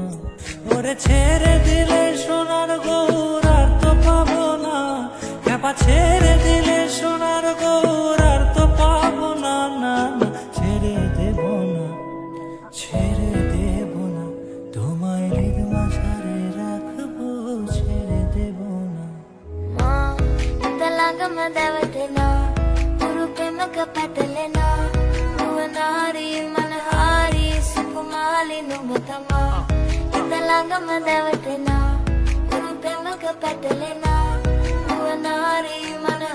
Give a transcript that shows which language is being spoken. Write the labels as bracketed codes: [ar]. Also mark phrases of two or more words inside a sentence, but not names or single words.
[bn] ওরে ছেড়ে দিলে সোনার গৌর আর তো পাবো না, খেপা ছেড়ে দিলে সোনার গৌর আর তো পাবো না, না না ছেড়ে দেব না, ছেড়ে দেব না। তোমায় হৃদ মাঝারে রাখবো ছেড়ে দেব না। [si] මා හිත ළඟම දැවටෙනා උරු පෙමක පැටලෙනා නුවනාරි මනහාරි සුකුමාලි නුඹ තමා හිත ළඟම දැවටෙනා උරු පෙමක පැටලෙනා නුවනාරි